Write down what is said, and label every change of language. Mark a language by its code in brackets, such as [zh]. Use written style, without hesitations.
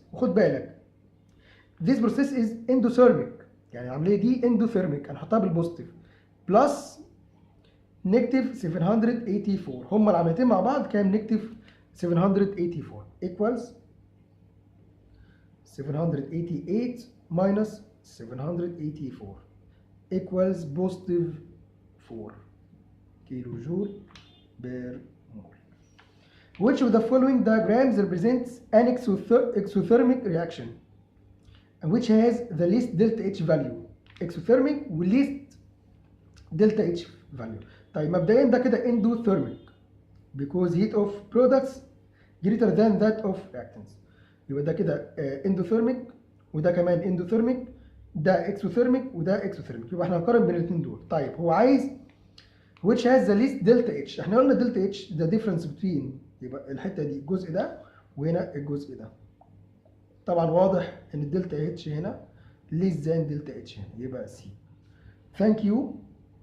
[ar] وخد بالك [en] this process is endothermic، [ar] يعني العمليه دي endothermic هنحطها بالبوزيتيف بلس نيجاتيف 784، هما العمليتين مع بعض كام؟ نيجاتيف 784 [en] equals 788 minus 784 equals positive 4 [ar] كيلو جول per mole. [en] Which of the following diagrams represents an exothermic reaction and which has the least delta H value؟ Exothermic وليست delta H value. [ar] طيب مبدئيا ده كده [en] Endothermic because heat of products greater than that of reactants. [ar] يبقى ده كده اندوثيرميك وده كمان اندوثيرميك، ده اكسوثيرميك وده اكسوثيرميك. يبقى احنا هنقارن بين الاثنين دول. طيب هو عايز [en] which has the least delta H. [ar] احنا قلنا [en] delta H the difference between، [ar] يبقى الحته دي الجزء ده وهنا الجزء ده. طبعا واضح ان الدلتا H هنا [en] less than [ar] delta H هنا، يبقى C. [en] Thank you.